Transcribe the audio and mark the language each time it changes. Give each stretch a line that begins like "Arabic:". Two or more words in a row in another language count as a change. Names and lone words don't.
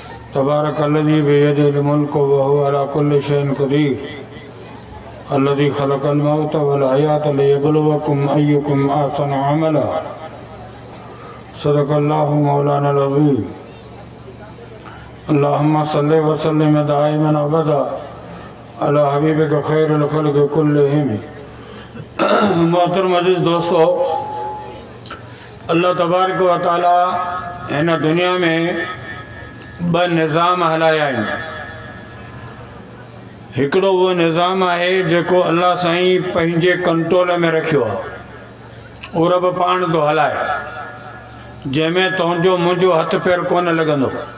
Arabic: تبارك الذي بيده الملك وهو على كل شيء قدير الذي خلق الموت والحياة ليبلوكم أيكم أحسن عملا صدق الله مولانا العظيم. اللهم صل وسلم دائما أبدا على حبيبك خير الخلق كلهم.
Urdu: मोहतरम अज़ीज़ दोस्तों,
Sindhi: अल्लाह तबारक व तआला हिन दुनिया में ब निज़ाम हलाया आहिनि। हिकिड़ो उहो निज़ाम आहे जेको अल्लाह साईं पंहिंजे कंट्रोल में रखियो आहे, उहो रब पाण थो हलाए, जंहिंमें तुंहिंजो मुंहिंजो हथ पेर कोन लॻंदो।